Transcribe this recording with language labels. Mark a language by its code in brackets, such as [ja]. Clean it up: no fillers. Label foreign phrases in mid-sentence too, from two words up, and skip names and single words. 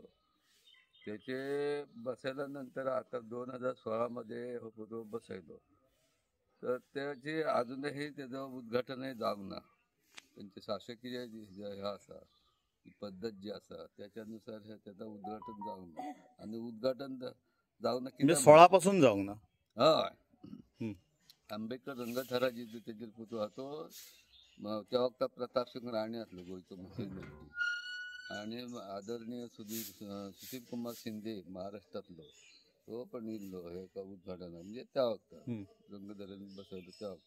[kok] त्याचे बसयल्यानंतर आता 2016 हो पुतळो बसयलो तर त्याची अजूनही त्याचं उद्घाटनही जावंक ना. त्यांचे शासकीय हे आसा पद्धत जी आसा त्याच्यानुसार त्याचं उद्घाटन जावंक ना आणि उद्घाटन जावंक ना कित्याक 16 पासून जावंक ना. हय आंबेडकर रंगथरा जी तेजेर पुतळो आहा तो त्या वक्ता प्रताप सिंग राणे आसलो गोंयचो मुख्यमंत्री आणि आदरणीय सुशील कुमार शिंदे महाराष्ट्रातलो तो पण येयल्लो हेका उद्घाटनाक म्हणजे त्या वक्ता रंगधरेन बसयलो त्या वक्ता.